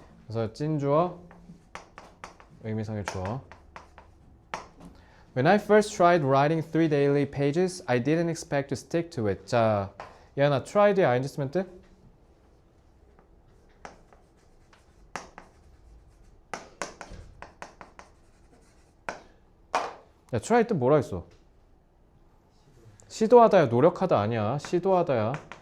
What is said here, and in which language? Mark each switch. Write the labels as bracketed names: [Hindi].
[Korean] 그래서 찐주어 의미상의 주어. [English] When I first tried writing 3 daily pages, I didn't expect to stick to it. [Korean] 자, 얘나 tried에 ing 쓰면 뜻? 야, try 뜻 뭐라 했어? 시도하다야, 노력하다 아니야. 시도하다야.